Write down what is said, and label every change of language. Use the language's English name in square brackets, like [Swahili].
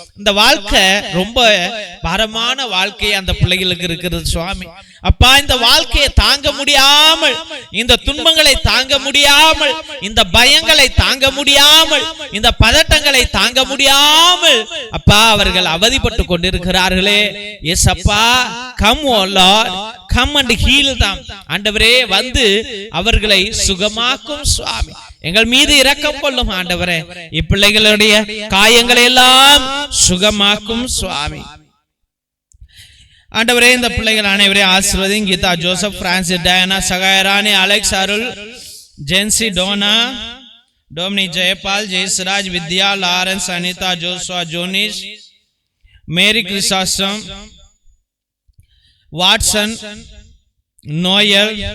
[Tamil] இந்த வாழ்க்கை ரொம்ப பாரமான வாழ்க்கை அந்த பிள்ளைகளுக்கு இருக்கிறது சுவாமி. அப்பா, இந்த வாழ்க்கையை தாங்க முடியாமல், இந்த துன்பங்களை தாங்க முடியாமல், இந்த பயங்களை தாங்க முடியாமல், இந்த பதட்டங்களை தாங்க முடியாமல் அப்பா அவர்கள் அவதிப்பட்டு கொண்டிருக்கிறார்களே. [English] Yes அப்பா, come O Lord, come and heal them. [Tamil] ஆண்டவரே, வந்து அவர்களை சுகமாக்கும் சுவாமி. எங்கள் மீது இரக்கம் கொள்ளும் ஆண்டவரே. இப்பிள்ளைகளுடைய காயங்களை எல்லாம் சுகமாக்கும் சுவாமி. ஆண்டவரே, இந்த பிள்ளைகள் அனைவரையும் ஆசீர்வதியும். Geetha, Joseph, Francis, Diana, Sahayarani, Alex, அருள், ஜென்சி, டோனா, டோமினி, ஜெயபால், ஜெயஸ்ராஜ், வித்யா, லாரன்ஸ், அனிதா, ஜோஸ்வா, ஜோனிஷ், மேரி, கிறிஸ்டாஸ்டம், வாட்சன், நோயல்,